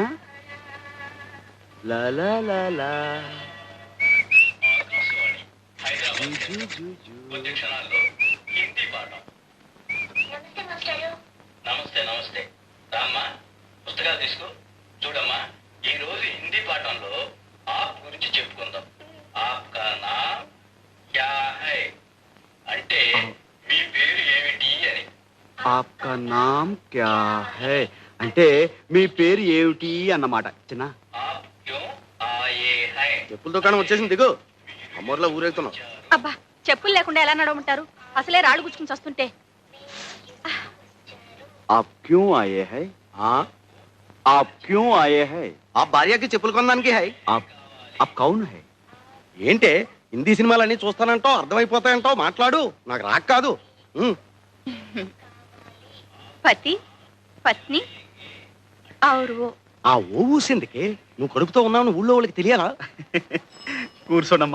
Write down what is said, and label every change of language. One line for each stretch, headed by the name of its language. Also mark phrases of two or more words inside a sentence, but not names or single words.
Telugu: నమస్తే నమస్తే. రామ్మా, పుస్తకాలు తీసుకో. చూడమ్మా, ఈ రోజు హిందీ పాఠంలో ఆప్ గురించి చెప్పుకుందాం.
Hindi: आप का नाम क्या है
Telugu: అంటే మీ పేరు ఏమిటి అని.
Hindi: आपका नाम क्या है
Telugu: అంటే మీ పేరు ఏమిటి అన్నమాట. చిన్న,
Hindi: आप क्यों आए हैं.
Telugu: చెప్పుల దుకాణం వచ్చేసింది, దిగు. అమ్మూర్లో ఊరేగుతున్నాం. అబ్బా, చెప్పులు లేకుండా ఎలా నడవమంటారు? అసలే రాళ్ళు గుచ్చుకుని వస్తుంటే.
Hindi: आप क्यों आए हैं? आप क्यों आए हैं?
Telugu: ఆ భార్యకి చెప్పులు కొనడానికి హై.
Hindi: आप कौन है?
Telugu: ఏంటే హిందీ సినిమాలన్నీ చూస్తానంటావు, అర్థమైపోతాయంటావు. మాట్లాడు, నాకు రాక కాదు.
Hindi: पति पत्नी और.
Telugu: ఆ ఓ ఊసిందికి నువ్వు కడుపుతో ఉన్నావు ఊళ్ళో వాళ్ళకి తెలియాలా? కూర్చోండమ్మా.